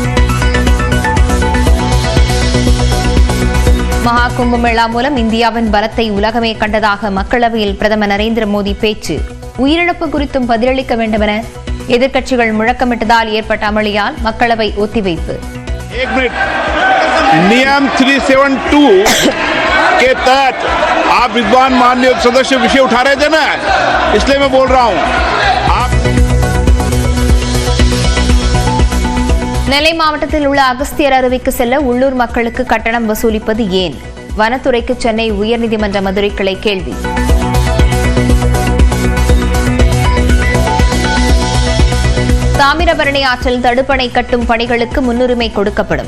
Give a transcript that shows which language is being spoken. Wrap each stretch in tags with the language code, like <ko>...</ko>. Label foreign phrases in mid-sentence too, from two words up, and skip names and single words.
<ta>மகா கும்பமேளா மூலம் இந்தியாவின் பலத்தை உலகமே கண்டதாக மக்களவையில் பிரதமர் நரேந்திர மோடி பேச்சு. உயிரிழப்பு குறித்தும் பதிலளிக்க வேண்டும் என எதிர்க்கட்சிகள் முழக்கமிட்டதால் ஏற்பட்ட அமளியால் மக்களவை ஒத்திவைப்பு.</ta> <hi>नियम 372 के तहत आप विद्वान माननीय सदस्य विषय उठा रहे थे ना, इसलिए मैं बोल रहा हूं.</hi> <ta>நெல்லை மாவட்டத்தில் உள்ள அகஸ்தியர் அருவிக்கு செல்ல உள்ளூர் மக்களுக்கு கட்டணம் வசூலிப்பது ஏன்? வனத்துறைக்கு சென்னை உயர்நீதிமன்ற மதுரை கிளை கேள்வி. தாமிரபரணி ஆற்றில் தடுப்பணை கட்டும் பணிகளுக்கு முன்னுரிமை கொடுக்கப்படும்.</ta>